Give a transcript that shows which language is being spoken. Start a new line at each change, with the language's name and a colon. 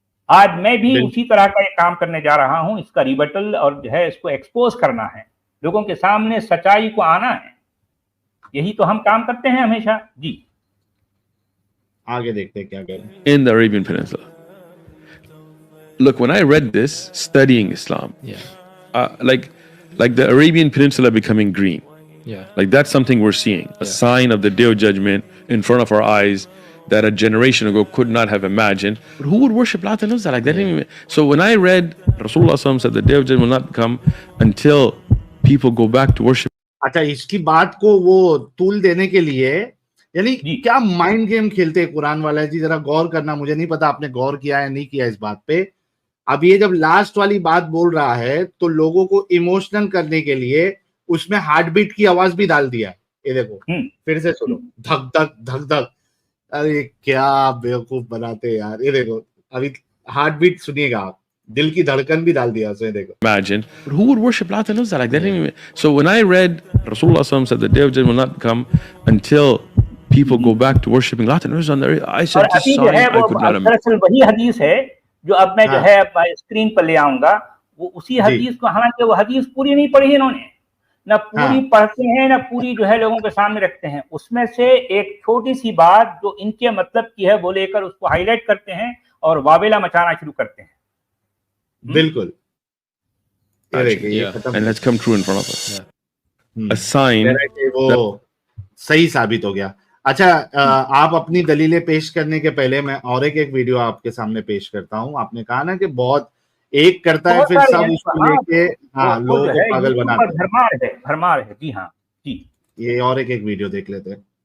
Hindi: आज मैं भी उसी तरह का एक काम करने जा रहा हूं, इसका रिबटल और जो है इसको एक्सपोज करना है, लोगों के सामने सच्चाई को आना है, यही तो हम काम करते हैं हमेशा। जी आगे देखते हैं क्या कह रहे हैं।
English: In the Arabian Peninsula. Look, when I read this, studying Islam, like the Arabian Peninsula becoming green, like that's something we're seeing, a sign of the Day of Judgment in front of our eyes that a generation ago could not have imagined. But who would worship Lat and Uzza like that? So when I read Rasulullah said the Day of Judgment will not come until people go back to worship.
Hindi: अच्छा, इसकी बात को वो तूल देने के लिए यानी क्या माइंड गेम खेलते हैं कुरान वाला जी, जरा गौर करना। मुझे नहीं पता आपने गौर किया या नहीं किया इस बात पे। अब ये जब लास्ट वाली बात बोल रहा है तो लोगों को इमोशनल करने के लिए उसमें हार्ट बीट की आवाज भी डाल दिया। ये देखो फिर से सुनो, धक धक धक धक। अरे क्या बेवकूफ बनाते हैं यार। ये देखो अभी हार्ट बीट सुनिएगा आप, दिल की धड़कन भी डाल दिया उसने। देखो,
English: imagine, but who would worship Lat and Uzza like that? So when I read Rasulullah said the Day of Judgment will not come until people go back to worshiping Lat and Uzza, I said this sign I could not imagine.
Hindi: दरअसल वही हदीस है जो अब मैं जो है screen पर ले आऊंगा, वो उसी हदीस को, हालांकि वो हदीस पूरी नहीं पढ़ी इन्होंने, ना पूरी पढ़ते हैं ना पूरी जो है लोगों के सामने रखते हैं। उसमें से एक छोटी सी बात जो इनके मतलब की है वो लेकर उसको हाईलाइट करते हैं और वावेला मचाना शुरू करते हैं। बिल्कुल,
English: and that's come true in front of us. A sign
Hindi: वो सही साबित हो गया। अच्छा, आप अपनी दलीलें पेश करने के पहले मैं और एक वीडियो आपके सामने पेश करता हूँ। आपने कहा ना कि बहुत एक करता है फिर सब उसको लेके लोगों को पागल बनाते हैं, भरमार है। जी हाँ जी, ये और एक वीडियो देख लेते हैं।